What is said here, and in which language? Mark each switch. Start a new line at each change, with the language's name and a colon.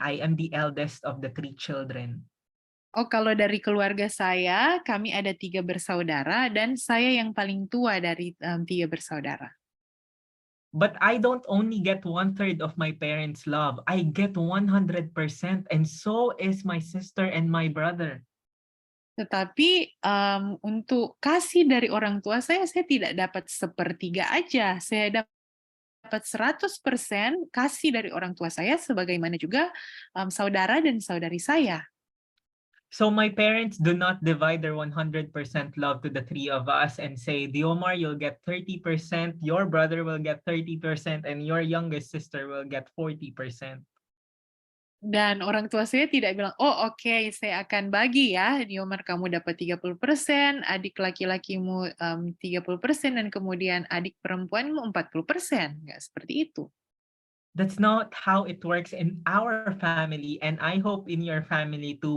English: I am the eldest of the 3 children.
Indonesian: Oh, kalau dari keluarga saya, kami ada 3 bersaudara, dan saya yang paling tua dari 3 bersaudara.
English: But I don't only get 1/3 of my parents' love. I get 100%, and so is my sister and my brother.
Indonesian: Tetapi untuk kasih dari orang tua saya tidak dapat sepertiga aja. Saya dapat 100% kasih dari orang tua saya, sebagaimana juga saudara dan saudari saya.
English: So my parents do not divide their 100% love to the 3 of us and say, Diomar, you'll get 30%, your brother will get 30%, and your youngest sister will get 40%.
Indonesian: Dan orang tua saya tidak bilang, oh oke, saya akan bagi ya, Diomar kamu dapat 30%, adik laki-lakimu 30%, dan kemudian adik perempuanmu 40%. Nggak seperti itu.
English: That's not how it works in our family, and I hope in your family too.